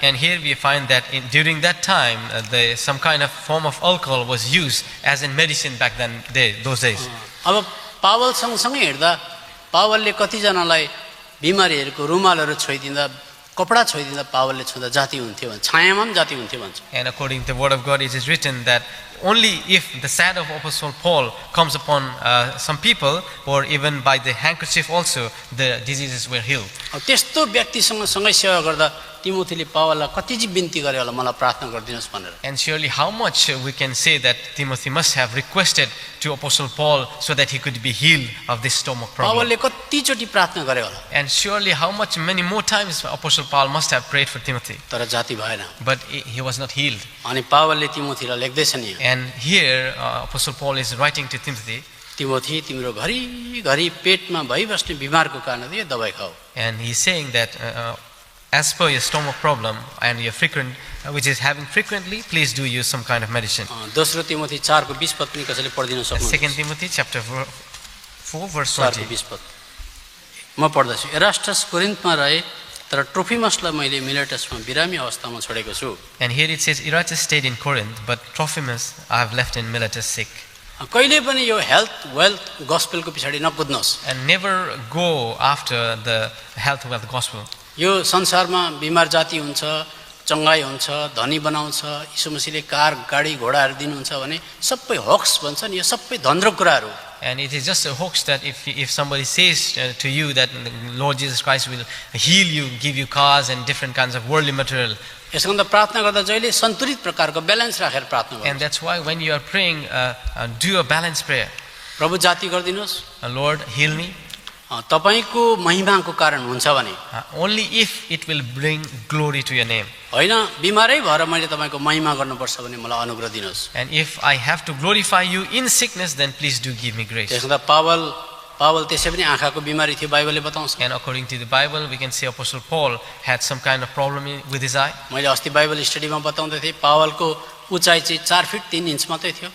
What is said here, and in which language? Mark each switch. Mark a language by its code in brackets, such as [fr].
[en] And here we find that during that time, some kind of form of alcohol was used as in medicine back then, those days. [ne] अब Paul सँगसँगै हिँड्दा पावलले कतिजनालाई बिमारीहरूको रुमालहरू छोइदिँदा कपडा छोइदिँदा पावलले छुँदा जाति हुन्थ्यो भन्छ, छायामा पनि जाति हुन्थ्यो भन्छ। [en] And according to the word of God, it is written that only if the shadow of Apostle Paul comes upon some people, or even by the handkerchief also, the diseases were healed. [ne] अब त्यस्तो व्यक्तिसँग सँगै सेवा गर्दा तिमोथीले पावललाई कति चाहिँ बिन्ती गरे होला मलाई प्रार्थना गरिदिनुहोस् भनेर। [en] And surely how much we can say that Timothy must have requested to Apostle Paul so that he could be healed of this stomach problem. [ne] पावलले कतिचोटि प्रार्थना गरे होला। [en] And surely how much many more times Apostle Paul must have prayed for Timothy. [ne] तर जाति भएन। [en] But he was not healed. [ne] अनि पावलले तिमोथीलाई लेख्दैछन् यहाँ। [en] And here Apostle Paul is writing to Timothy. [ne] Timothy तिम्रो घरिघरि पेटमा भइबस्ने बिमारको कारणले यो दबाई खाऊ। [en] And he's saying that as per your stomach problem and your frequent, which is having frequently, please do use some kind of medicine. [ne] दोस्रो तिमोथी 4:20 पद पनि कसैले पढिदिन सक्नुहुन्छ? [en] 2 Timothy chapter 4 verse 20. [ne] 4:20 पद म पढ्दैछु। एरास्टस कोरिन्थमा रहे तर ट्रोफिमसलाई मैले मिलेटसमा बिरामी अवस्थामा छोडेको छु। [en] And here it says, Erastus stayed in Corinth, but Trophimus I have left in Miletus sick. [ne] कहिले पनि यो हेल्थ वेल्थ गस्पेलको पछाडि नकुद्नुहोस्। [en] And never go after the health wealth gospel. [ne] यो संसारमा बिमार जाति हुन्छ, चङ्गाई हुन्छ, धनी बनाउँछ, यीशु मसीहले कार गाडी घोडाहरू दिनुहुन्छ भने सबै होक्स भन्छन्, यो सबै धन्द्रो कुराहरू। [en] And it is just a hoax that if somebody says to you that the Lord Jesus Christ will heal you, give you cars and different kinds of worldly material. [ne] यसको त प्रार्थना गर्दा जहिले सन्तुलित प्रकारको ब्यालेन्स राखेर प्रार्थना गर्नु। [en] And that's why when you are praying, do a balanced prayer. [ne] प्रभु जाति गरिदिनुहोस्, [en] Lord, heal me. [ne] तपाईको महिमाको कारण हुन्छ भने [en] only if it will bring glory to your name. [ne] होइन बिमारै भएर मैले तपाईको महिमा गर्नुपर्छ भने मलाई अनुग्रह दिनुहोस्। [en] And if I have to glorify you in sickness, then please do give me grace. [ne] त्यसमा पावल त्यसै पनि आँखाको बिमारी थियो बाइबलले बताउँछ। [en] And according to the Bible, we can see Apostle Paul had some kind of problem with his eye. [ne] मैले अस्ति Bible स्टडीमा बताउँदै थिएँ पावलको उचाइ चाहिँ 4 फिट 3 इन्च मात्रै थियो।